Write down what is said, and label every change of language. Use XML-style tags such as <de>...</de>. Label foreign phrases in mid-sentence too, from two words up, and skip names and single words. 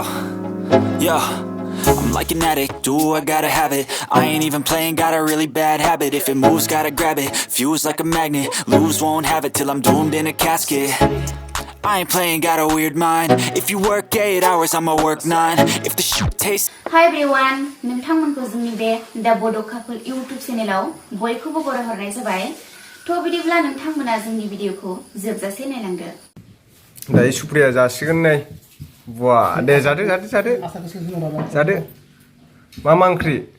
<en>Yo, I'm like an addict, do I gotta have it. I ain't even playing, got a really bad habit. If it moves, gotta grab it, fuse like a magnet. Lose, won't have it till I'm doomed in a casket. I ain't playing, got a weird mind. If you work 8 hours, I'ma work 9. If the shoot tastes. Hi everyone,</en> <brx>नोंथांमोनखौ जोंनि बे दा बड' कापोल YouTube चेनेलाव बयखौबो बरायहरनाय जाबाय। थ' बिदिब्ला नोंथांमोना जोंनि भिडिअखौ जोबजासे नायलांदो। दायो सुप्रिया जासिगोन नै। बुआ दे जादो। मा ओंख्रि?</brx>